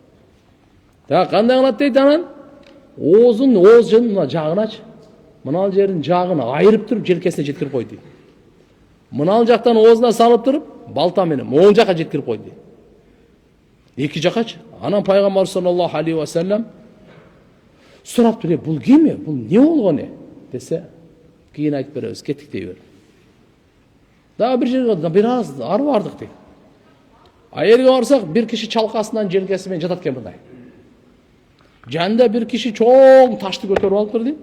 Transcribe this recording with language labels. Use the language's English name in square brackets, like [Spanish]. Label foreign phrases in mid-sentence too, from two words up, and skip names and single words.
[Kyrgyz] Та кандай кылат дейт анан? Ооздун мына жагыначы. Мына жердин жагын айырып туруп желкесине жеткирип койду дейт. Мына жактан оозуна салып туруп, балта менен могул жака жеткирип койду дейт. Эки жакачы. Анан Пайгамбар [Arabic] صلى الله عليه وسلم [Kyrgyz] сураптыр, бул ким? Бул не болгон десе, кийин айтып беребиз, кеттик дей бер. Дагы бир жерге бир аз ары бардык дейт. Жерге барсак, бир киши чалкасынан желкеси менен жатат экен мындай. Жанында бир киши чоң ташты көтөрүп алыптыр дейт.